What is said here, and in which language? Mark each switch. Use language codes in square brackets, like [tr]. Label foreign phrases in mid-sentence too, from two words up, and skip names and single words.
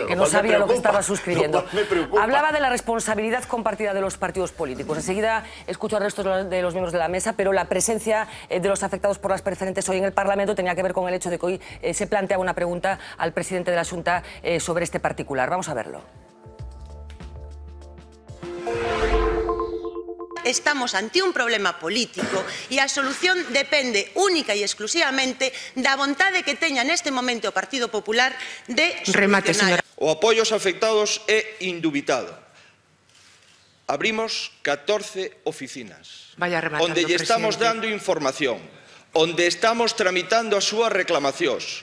[es] Que no sabía lo que estaba suscribiendo. Hablaba de la responsabilidad compartida de los partidos políticos. Enseguida escucho al resto de los miembros de la mesa, pero la presencia de los afectados por las preferentes hoy en el Parlamento tenía que ver con el hecho de que hoy se planteaba una pregunta al presidente de la Xunta sobre este particular. Vamos a verlo. [gl] Estamos ante un problema político e a solución depende única e exclusivamente da vontade que teña neste momento o Partido Popular de solucionar. O apoio aos afectados é indubitado. Abrimos 14 oficinas onde lle estamos dando información, onde estamos tramitando as súas reclamacións.